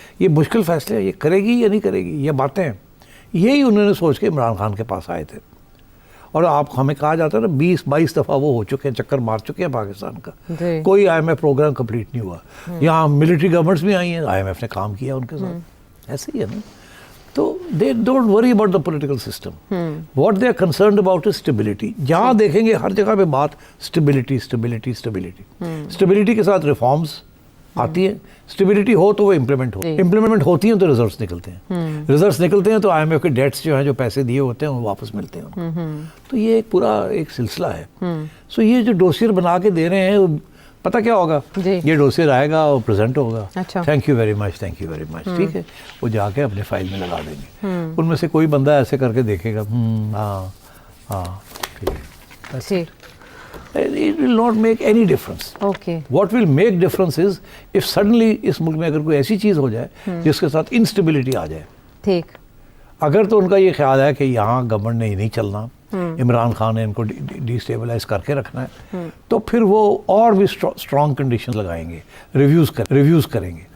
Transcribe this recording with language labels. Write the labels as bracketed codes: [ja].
[ur] یہ مشکل فیصلے ہیں، یہ کرے گی یا نہیں کرے گی، یہ باتیں یہی انہوں نے سوچ کے عمران خان کے پاس آئے تھے. اور آپ ہمیں کہا جاتا ہے نا 20-22 دفعہ وہ ہو چکے ہیں، چکر مار چکے ہیں پاکستان کا. کوئی I am F programme complete نہیں ہوا. یہاں ملٹری گورنمنٹس بھی آئی ہیں، آئی ایم ایف نے کام کیا ان کے ساتھ. ایسے ہی ہے نا. [en] تو they don't worry about the political system. What they are concerned about is stability. [ur] جہاں دیکھیں گے ہر جگہ پہ بات اسٹیبلٹی اسٹیبلٹی اسٹیبلٹی. اسٹیبلٹی کے ساتھ ریفارمز آتی ہیں، اسٹیبلٹی ہو تو وہ امپلیمنٹ ہو، امپلیمنٹ ہوتی ہیں تو ریزلٹس نکلتے ہیں، ریزلٹس نکلتے ہیں تو آئی ایم ایف کے ڈیٹس جو ہیں جو پیسے دیے ہوتے ہیں وہ واپس ملتے ہیں. تو یہ ایک پورا ایک سلسلہ ہے. سو یہ جو ڈوسیئر بنا کے دے رہے ہیں پتہ کیا ہوگا، یہ ڈوسیئر آئے گا اور پریزنٹ ہوگا. [en] thank you very much, [ur] thank you very much. ٹھیک ہے، وہ جا کے اپنے فائل میں لگا دیں گے. ان میں سے کوئی بندہ ایسے کر کے دیکھے گا ہاں ہاں ٹھیک ہے. [en] It will not make any difference. What will make difference is if suddenly [ur] اس ملک میں اگر کوئی ایسی چیز ہو جائے جس کے ساتھ انسٹیبلٹی آ جائے. ٹھیک. اگر تو ان کا یہ خیال ہے کہ یہاں گورنمنٹ نے نہیں چلنا، عمران خان نے ان کو ڈی اسٹیبلائز کر کے رکھنا ہے، تو پھر وہ اور بھی اسٹرانگ کنڈیشن لگائیں گے، ریویوز کریں گے.